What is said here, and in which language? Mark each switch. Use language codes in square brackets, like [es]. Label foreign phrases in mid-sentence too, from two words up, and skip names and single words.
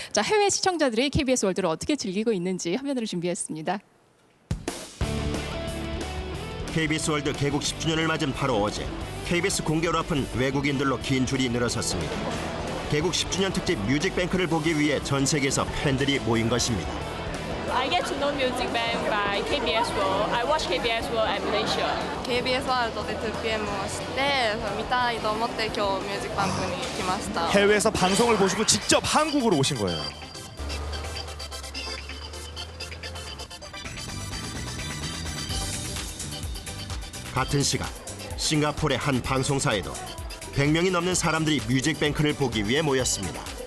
[ko] 자, 해외 시청자들이 KBS 월드를 어떻게 즐기고 있는지 화면으로 준비했습니다. KBS 월드 개국 10주년을 맞은 바로 어제 KBS 공개로 앞은 외국인들로 긴 줄이 늘어섰습니다. 개국 10주년 특집 뮤직뱅크를 보기 위해 전 세계에서 팬들이 모인 것입니다. [en] I get to know Music Bank by KBS World. I watch KBS World at Malaysia. [ja] KBS ワールドで 2PM をして見たいと思って今日ミュージックバンクに来ました。 [ko] 해외에서 방송을 보시고 직접 한국으로 오신 거예요. 같은 시간 싱가포르의 한 방송사에도 100명이 넘는 사람들이 뮤직뱅크를 보기 위해 모였습니다.